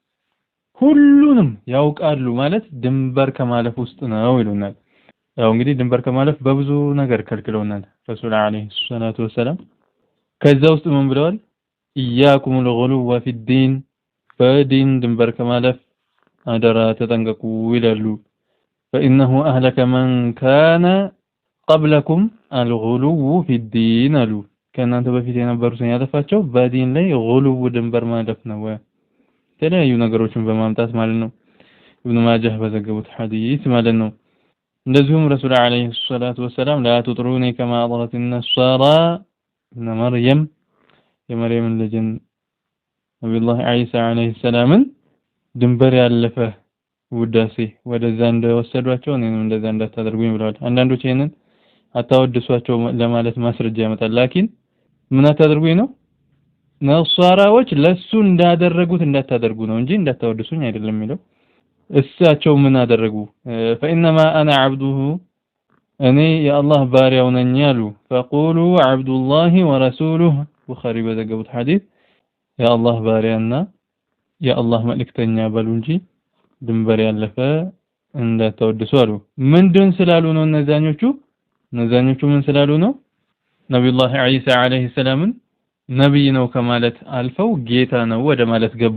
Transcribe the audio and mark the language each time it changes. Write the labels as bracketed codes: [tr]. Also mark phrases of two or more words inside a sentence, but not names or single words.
[am] ሁሉንም ያውቃሉ ማለት ድንበር ከማለፍ ውስጥ ነው ይሉናል። ያው እንግዲህ ድንበር ከማለፍ በብዙ ነገር ከልክለውናል [ar] رسول عليه الصلاة والسلام። [am] ከዛ ውስጥ ምን ብለዋል? [ar] إياكم الغلو في الدين [am] ፈዲን ድንበር ከማለፍ አደራ ተጠንቀቁ ይላሉ። [ar] فإنه أهلك من كان قبلكم الغلو في الدين [am] አሉ። ከእናንተ በፊት የነበሩትን ያጠፋቸው በዲን ላይ ጉሉው ድንበር ማለፍ ነው። የተለያዩ ነገሮችን በማምጣት ማለት ነው። ኢብኑ ማጃህ በዘገቡት ሐዲስ ማለት ነው። እንደዚሁም [ar] رسول عليه الصلاة والسلام لا تطروني كما أطرت النصارى ابن مريم [am] የመርየም ልጅን ነብዩላህ ዒሳ [ar] عليه السلام [am] ድንበር ያለፈ ውዳሴ ወደዛ እንደወሰዷቸው እኔንም እንደዛ እንዳታደርጉኝ ብለዋል። አንዳንዶች ይሄንን አታወድሷቸው ለማለት ማስረጃ ያመጣል። ላኪን ምን አታደርጉኝ ነው? ነሷራዎች ለሱ እንዳደረጉት እንዳታደርጉ ነው እንጂ እንዳታወድሱኝ አይደለም የሚለው። እሳቸው ምን አደረጉ? [ar] فإنما أنا عبده [am] እኔ የአላህ ባሪያው ነኝ አሉ። [ar] فقولوا عبد الله ورسوله [am] ቡኻሪ በዘገቡት ሐዲስ የአላህ ባሪያና የአላህ መልእክተኛ በሉ እንጂ ድንበር ያለፈ እንዳታወድሱ አሉ። ምንድን ስላሉ ነው እነዛኞቹ ምን ስላሉ ነው? ነብዩላህ ዒሳ [ar] عليه السلام [am] ነብይ ነው ከማለት አልፈው ጌታ ነው ወደ ማለት ገቡ።